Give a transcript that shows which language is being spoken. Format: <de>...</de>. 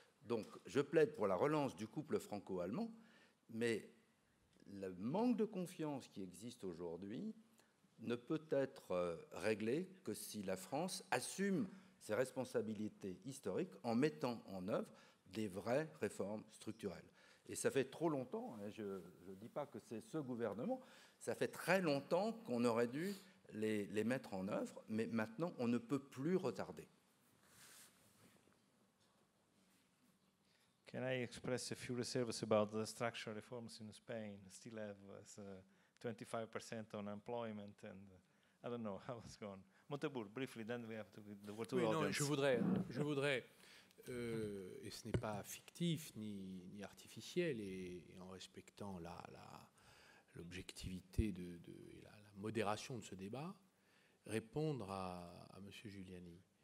<fr>Donc, je plaide pour la relance du couple franco-allemand, mais le manque de confiance qui existe aujourd'hui ne peut être réglé que si la France assume ses responsabilités historiques en mettant en œuvre des vraies réformes structurelles. Et ça fait trop longtemps, hein, je ne dis pas que c'est ce gouvernement, ça fait très longtemps qu'on aurait dû les mettre en œuvre, mais maintenant, on ne peut plus retarder.</fr> <en>Can I express a few reserves about the structural reforms in Spain? Still have 25% on employment, and I don't know how it's going. Montebourg, briefly, then we have to give the word to the audience.</en> <fr>Non, je voudrais et ce n'est pas fictif ni artificiel, et en respectant l'objectivité et la modération de ce débat, répondre à M. Giuliani.</fr>